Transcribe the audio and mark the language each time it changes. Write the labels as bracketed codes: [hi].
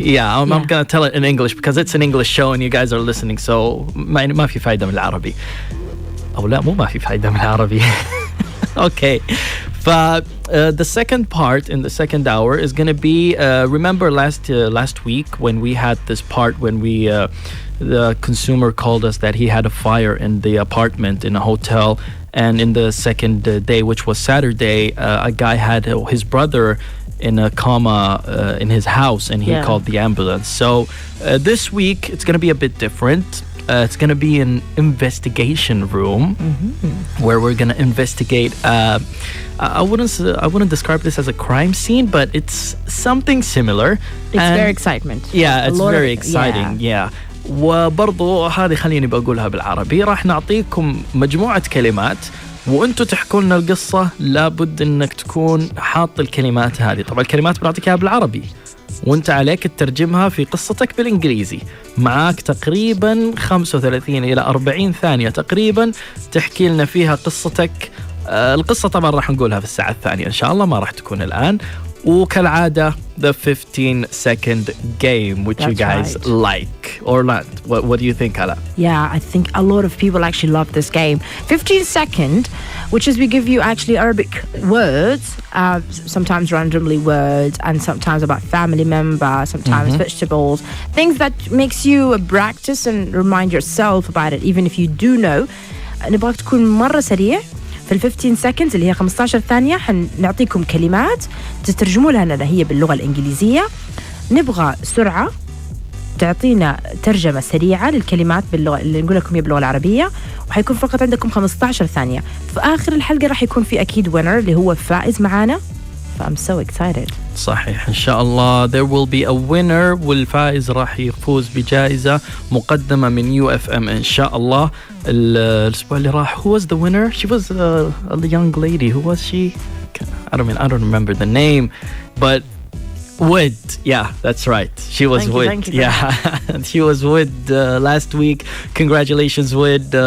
[en] Yeah, I'm gonna tell it in English because it's an English show and you guys are listening, so [ar] ما في فايدة من العربي. أو لا ما في فايدة من العربي. [en] Okay. The second part in the second hour is going to be remember last week when we had this part when the consumer called us that he had a fire in the apartment in a hotel, and in the second day, which was Saturday, a guy had his brother in a coma in his house, and he called the ambulance. So this week it's going to be a bit different. It's going to be an investigation room where we're going to investigate. I wouldn't describe this as a crime scene, but it's something similar. It's very excitement. Yeah, it's very exciting. Yeah. [ar] وبرضو هذه خليني بقولها بالعربي. راح نعطيكم مجموعة كلمات وانتوا تحكوا لنا القصة. لابد انك تكون حاط الكلمات هذه. طبعا الكلمات بنعطيك اياها بالعربي وانت عليك تترجمها في قصتك بالإنجليزي. معاك تقريبا 35 إلى 40 ثانية تقريبا تحكي لنا فيها قصتك. القصة طبعا راح نقولها في الساعة الثانية إن شاء الله، ما راح تكون الآن. وكالعادة [en] the 15-second game, which you guys like or not. What do you think, Ala? Yeah, I think a lot of people actually love this game. 15-second, which is we give you actually Arabic words, sometimes randomly words, and sometimes about family member, sometimes vegetables, things that makes you practice and remind yourself about it, even if you do know. [ar] نبغاك تكون مرة سريع في ال [en] 15 seconds [ar] اللي هي 15 ثانية. حنعطيكم كلمات تترجموا لنا هي باللغة الإنجليزية. نبغى سرعة، تعطينا ترجمة سريعة للكلمات باللغة اللي نقول لكم هي باللغة العربية، وحيكون فقط عندكم 15 ثانية. في آخر الحلقة راح يكون في أكيد winner اللي هو فائز معانا. [en] I'm so excited. [ar] صحيح إن شاء الله [en] there will be a winner، [ar] والفائز راح يفوز بجائزة مقدمة من UFM إن شاء الله. الأسبوع اللي راح [en] who was the winner? She was a young lady. Who was she? I don't remember the name, but Wood. Yeah, that's right. She was Wood. Thank you. Yeah, she was Wood last week. Congratulations, Wood.